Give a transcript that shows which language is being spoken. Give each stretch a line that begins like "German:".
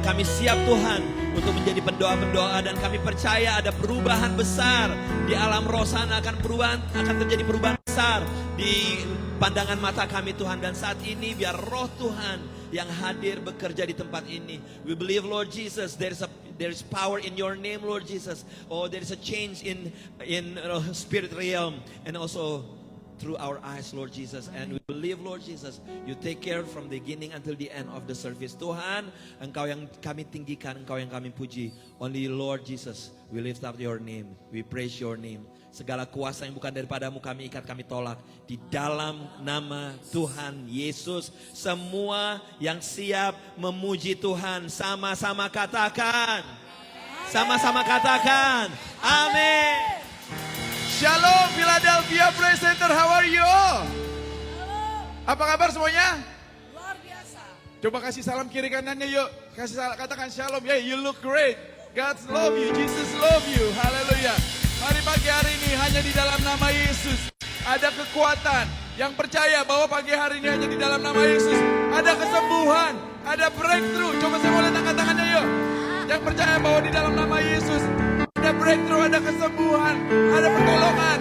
Indonesian: Kami siap Tuhan untuk menjadi pendoa-pendoa, dan kami percaya ada perubahan besar di alam roh sana, akan terjadi perubahan besar di pandangan mata kami Tuhan. Dan saat ini biar roh Tuhan yang hadir bekerja di tempat ini.
English: We believe Lord Jesus, there is power in your name Lord Jesus. Oh, there is a change in spirit realm and also through our eyes Lord Jesus. And we believe Lord Jesus, you take care from the beginning until the end of the service.
Indonesian: Tuhan, Engkau yang kami tinggikan, Engkau yang kami puji.
English: Only Lord Jesus, we lift up your name, we praise your name.
Indonesian: Segala kuasa yang bukan daripadamu kami ikat, kami tolak di dalam nama Tuhan Yesus. Semua yang siap memuji Tuhan sama-sama katakan, sama-sama katakan amin.
English: Shalom Philadelphia Praise Center, how are you?
Indonesian: Apa kabar semuanya? Luar biasa. Coba kasih salam kiri kanannya yuk. Kasih salam, katakan shalom.
English: Yeah, you look great. God love you, Jesus love you.
Indonesian: Haleluya. Mari pagi hari ini hanya di dalam nama Yesus ada kekuatan. Yang percaya bahwa pagi hari ini hanya di dalam nama Yesus ada kesembuhan, ada breakthrough. Coba saya boleh angkat tangannya yuk. Yang percaya bahwa di dalam nama Yesus ada breakthrough, ada kesembuhan, ada pertolongan.